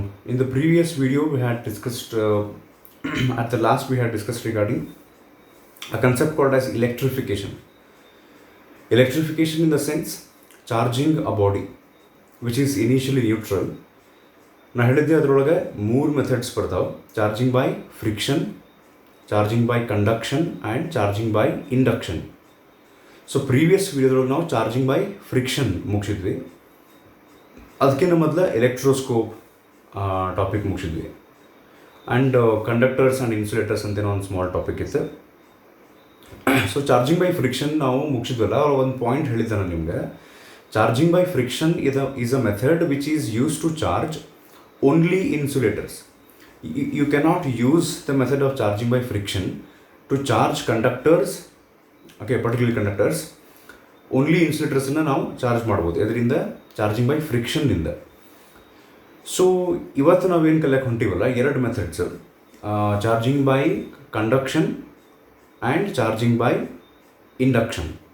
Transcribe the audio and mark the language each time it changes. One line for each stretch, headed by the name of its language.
English: In the previous video we had discussed, at the last we had discussed regarding a concept called as electrification. Electrification in the sense charging a body which is initially neutral.
Kannada: ನಾ ಹೇಳಿದ್ದೆ ಅದರೊಳಗೆ 3 methods ಬರ್ತಾವೆ:
English: Charging by friction, charging by conduction and charging by induction.
Kannada: So previous ವಿಡಿಯೋದೊಳಗೆ ನಾವು charging by friction ಮುಗಿಸಿದ್ವಿ. ಅದಕ್ಕಿಂತ ಮೊದಲು electroscope topic ಮುಗಿಸಿದ್ವಿ. And conductors and insulators ಅಂತೇನೋ ಒಂದು small topic ಇತ್ತು. So charging by friction ನಾವು ಮುಗಿಸಿದ್ವಲ್ಲ, ಅವ್ರು ಒಂದು ಪಾಯಿಂಟ್ ಹೇಳಿದ್ದೆ ನಾನು ನಿಮಗೆ.
English: Charging by friction is a method which is used to charge only insulators. You cannot use the method of charging by friction to charge conductors, okay, particularly conductors. Only insulators
Kannada: ನಾವು charge ಮಾಡ್ಬೋದು ಇದರಿಂದ, charging by ಫ್ರಿಕ್ಷನ್ನಿಂದ. So ಇವತ್ತು ನಾವೇನು ಕಲಿಯಕ್ಕೆ ಹೊಂಟಿವಲ್ಲ, 2 methods:
English: Charging by conduction and charging by induction.